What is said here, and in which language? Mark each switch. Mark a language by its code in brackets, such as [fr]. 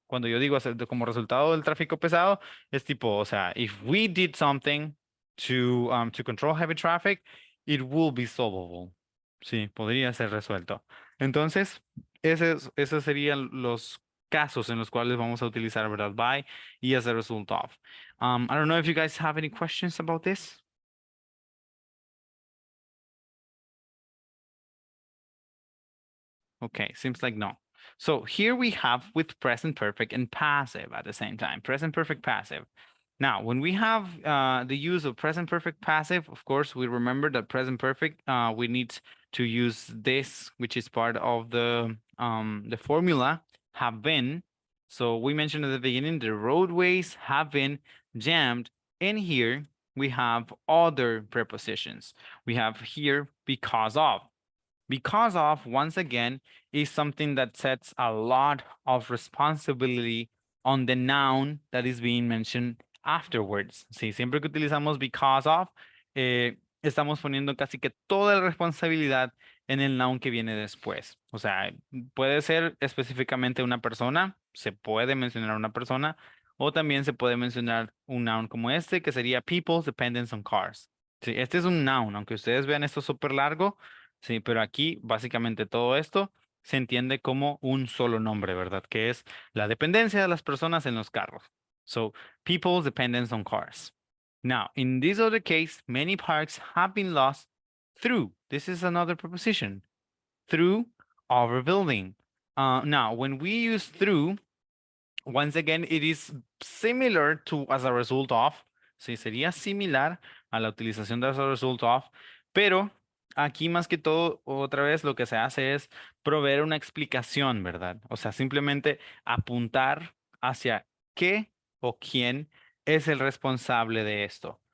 [es] Cuando yo digo como resultado del tráfico pesado, es tipo, o sea, [en] if we did something to control heavy traffic, it will be solvable. [es] Sí, podría ser resuelto. Entonces, esos serían los casos en los cuales vamos a utilizar, ¿verdad? [en] By y as a result of. I don't know if you guys have any questions about this. Okay, seems like no. So here we have with present perfect and passive at the same time, present perfect passive. Now, when we have the use of present perfect passive, of course, we remember that present perfect, we need to use this, which is part of the formula, have been. So we mentioned at the beginning, the roadways have been jammed. And here we have other prepositions. We have here because of. Because of, once again, is something that sets a lot of responsibility on the noun that is being mentioned afterwards. [es] Sí, siempre que utilizamos [en] because of, [es] estamos poniendo casi que toda la responsabilidad en el noun que viene después. O sea, puede ser específicamente una persona, se puede mencionar una persona, O también se puede mencionar un noun como este, que sería [en] people's dependence on cars. [es] Sí, este es un noun, aunque ustedes vean esto súper largo, sí, pero aquí básicamente todo esto se entiende como un solo nombre, ¿verdad? Que es la dependencia de las personas en los carros. [en] So, people's dependence on cars. Now, in this other case, many parks have been lost through. This is another preposition. Through overbuilding. Now, when we use through, once again, it is similar to as a result of. [es] Sí, sería similar a la utilización de [en] as a result of, [es] pero aquí más que todo, otra vez lo que se hace es proveer una explicación, ¿verdad? O sea, simplemente apuntar hacia qué o quién es el responsable de esto.